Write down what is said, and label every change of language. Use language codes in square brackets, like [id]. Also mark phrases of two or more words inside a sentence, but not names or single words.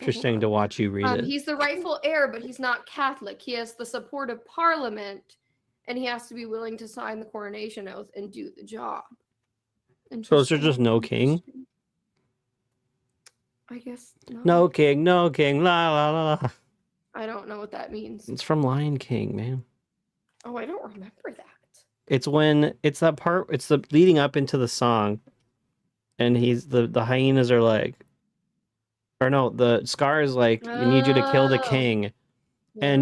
[en] interesting on. to watch you read it. He's the rightful heir, but he's not Catholic. He has the support of Parliament, and he has to be willing to sign the coronation oath and do the job. So is there just Interesting, no king? interesting. I guess not. No king, la la la la. I don't know what that means. It's from Lion King, man. Oh, I don't remember that. It's when it's that part. It's the leading up into the song, and he's the hyenas are like, or no, the Scar is like, "We need you to kill the Oh. king," and